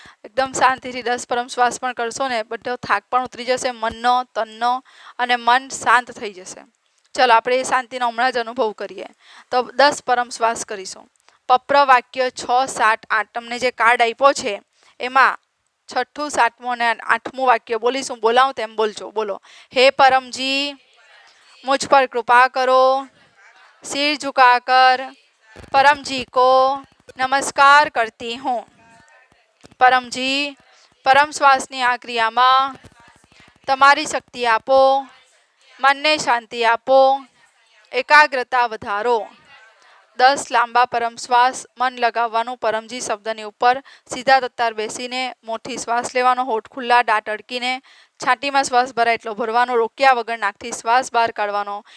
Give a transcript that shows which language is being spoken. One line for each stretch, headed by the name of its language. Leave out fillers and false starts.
Gujarati: એકદમ શાંતિથી 10 પરમ શ્વાસ પણ કરશો ને બધો થાક પણ ઉતરી જશે મનનો, તનનો, અને મન શાંત થઈ જશે. ચલો આપણે એ શાંતિનો હમણાં જ અનુભવ કરીએ. તો 10 પરમ શ્વાસ કરીશું. પપ્ર વાક્ય 6, 7, 8 તમને જે કાર્ડ આપ્યો છે એમાં 6ઠું, 7મું અને 8મું વાક્ય બોલીશું. બોલાવું તેમ બોલજો. બોલો.
Hindi: હે પરમજી, मुझ पर कृपा करो, सिर झुकाकर परमजी को नमस्कार करती हूँ.
Gujarati: परमजी, परम श्वासની આ ક્રિયામાં તમારી શક્તિ આપો, મનને શાંતિ આપો, એકાગ્રતા વધારો. 10 લાંબા પરમ શ્વાસ, મન લગાવવાનું પરમજી શબ્દની ઉપર, સીધા તત્તાર બેસીને, મોંથી શ્વાસ લેવાનો, હોઠ ખુલ્લા, દાંત અડકીને, છાતીમાં શ્વાસ ભરાય એટલો ભરવાનો, રોક્યા વગર નાકથી શ્વાસ બહાર કાઢવાનો.